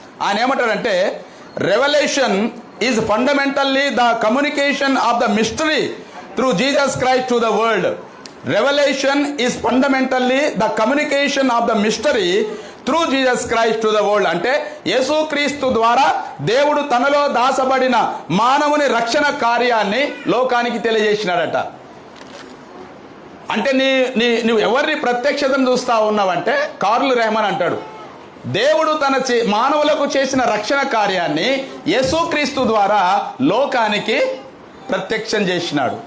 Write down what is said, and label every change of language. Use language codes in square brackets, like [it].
[te] ఆయన ఏమంటాడంటే, [en] Revelation is fundamentally the communication of the mystery through Jesus Christ to the world. Revelation is fundamentally the communication of the mystery through Jesus Christ to the world. [te] అంటే యేసుక్రీస్తు ద్వారా దేవుడు తనలో దాచబడిన మానవుని రక్షణ కార్యాన్ని లోకానికి తెలియజేసినాడట. అంటే నువ్వు ఎవరిని ప్రత్యక్షతను చూస్తా ఉన్నావంటే కార్లు రెహమాన్ అంటాడు, దేవుడు తన మానవులకు చేసిన రక్షణ కార్యాన్ని యేసుక్రీస్తు ద్వారా లోకానికి ప్రత్యక్షం చేసినాడు.